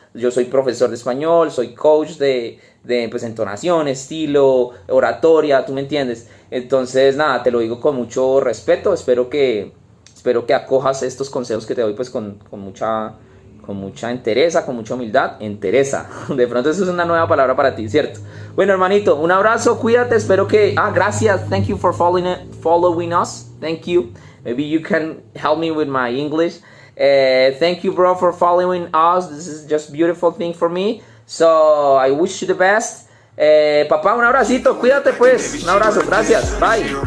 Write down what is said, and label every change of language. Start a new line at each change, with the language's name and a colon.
Spanish: Yo soy profesor de español, soy coach de pues, entonación, estilo, oratoria, tú me entiendes. Entonces, nada, te lo digo con mucho respeto. Espero que acojas estos consejos que te doy pues con mucha entereza, con mucha humildad, entereza. De pronto eso es una nueva palabra para ti, ¿cierto? Bueno, hermanito, un abrazo, cuídate, espero que... gracias,
English: thank you for following us, thank you. Maybe you can help me with my English. Thank you, bro, for following us. This is just beautiful thing for me. So, I wish you the best.
Spanish: Papá, un abracito, cuídate pues. Un abrazo, gracias, bye.